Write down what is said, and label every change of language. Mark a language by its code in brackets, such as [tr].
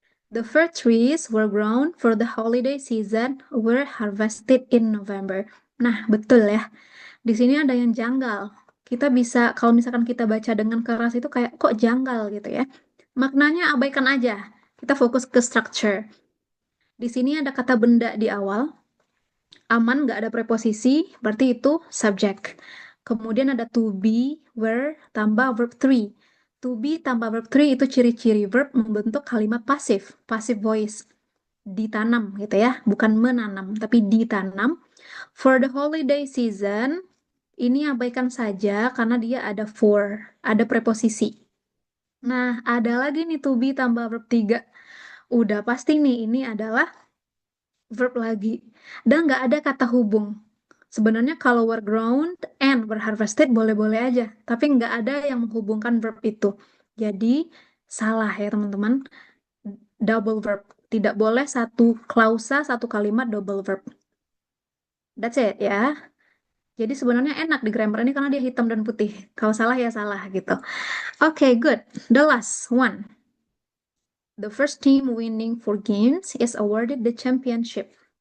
[en] The fir trees were grown for the holiday season, were harvested in November. [id] Nah, betul ya. Di sini ada yang janggal. Kita bisa, kalau misalkan kita baca dengan keras itu kayak kok janggal gitu ya. Maknanya abaikan aja. Kita fokus ke structure. Di sini ada kata benda di awal. Aman, nggak ada preposisi, berarti itu subject. Kemudian ada to be, were, tambah verb three. To be tambah verb three itu ciri-ciri verb membentuk kalimat pasif, passive voice. Ditanam gitu ya, bukan menanam, tapi ditanam. [en] For the holiday season, [id] ini abaikan saja karena dia ada for, ada preposisi. Nah, ada lagi nih to be tambah verb 3. Udah pasti nih ini adalah verb lagi. Dan nggak ada kata hubung. Sebenarnya kalau [en] were ground and were harvested [id] boleh-boleh aja. Tapi nggak ada yang menghubungkan verb itu. Jadi salah ya teman-teman. Double verb. Tidak boleh satu klausa, satu kalimat double verb. [en] That's it [id] ya. Jadi sebenarnya enak di grammar ini karena dia hitam dan putih. Kalau salah ya salah gitu. [en] Oke, good. The last one. The first team winning 4 games is awarded the championship.